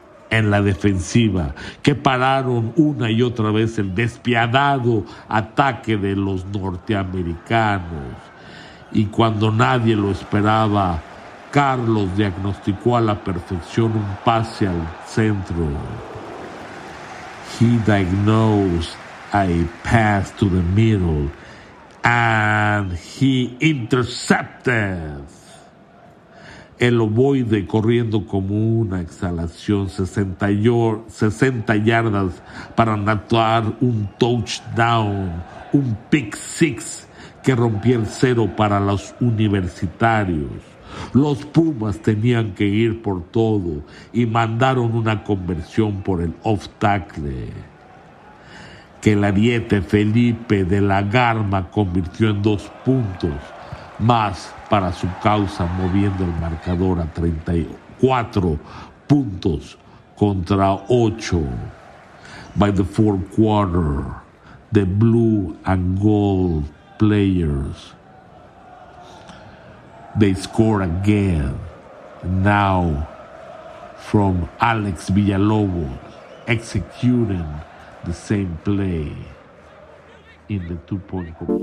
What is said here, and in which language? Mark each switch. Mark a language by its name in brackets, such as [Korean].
[Spanish] En la defensiva, que pararon una y otra vez el despiadado ataque de los norteamericanos. Y cuando nadie lo esperaba, Carlos diagnosticó a la perfección un pase al centro. [English] He diagnosed a pass to the middle and he intercepted. [Spanish] El ovoide corriendo como una exhalación 60 yardas para anotar un touchdown, un pick six que rompía el cero para los universitarios. Los Pumas tenían que ir por todo y mandaron una conversión por el off tackle que el ariete Felipe de la Garma convirtió en dos puntos más para su causa, moviendo el marcador a 34 puntos contra 8. [English] By the fourth quarter, the blue and gold players, they score again, now from Alex Villalobos executing the same play in the 2-point.